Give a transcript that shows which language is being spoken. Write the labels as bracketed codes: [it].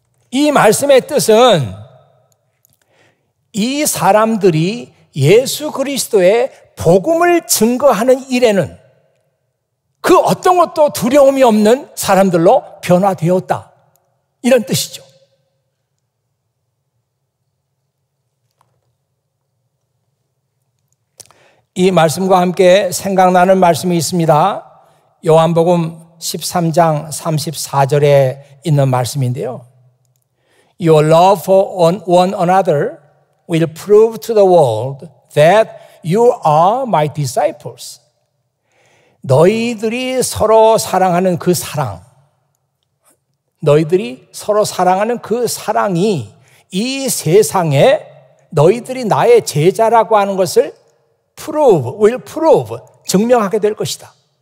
[ko] 이 말씀의 뜻은 이 사람들이 예수 그리스도의 복음을 증거하는 일에는 그 어떤 것도 두려움이 없는 사람들로 변화되었다, 이런 뜻이죠. 이 말씀과 함께 생각나는 말씀이 있습니다. 요한복음 13장 34절에 있는 말씀인데요. [en] Your love for one another will prove to the world that you are my disciples. [ko] 너희들이 서로 사랑하는 그 사랑, 너희들이 서로 사랑하는 그 사랑이 이 세상에 너희들이 나의 제자라고 하는 것을 [en] will prove, [ko] 증명하게 될 것이다.